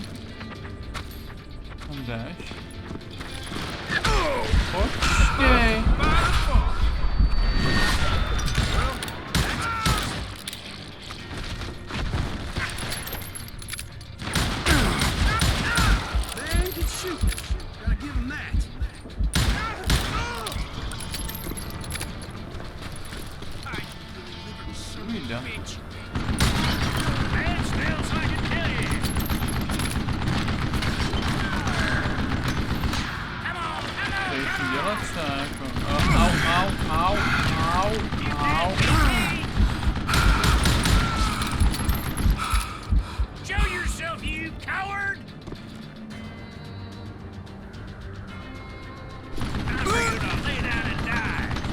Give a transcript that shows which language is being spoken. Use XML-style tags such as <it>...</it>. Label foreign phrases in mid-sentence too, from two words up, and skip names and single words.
<cs>Tam jdeš. Počkej.</cs> <en>Man can shoot. Gotta give him that.</en> <cs>Jde. Dělat se jako... Au.</cs> <en>Show yourself, you coward! I'm ready to lay down and die.</en>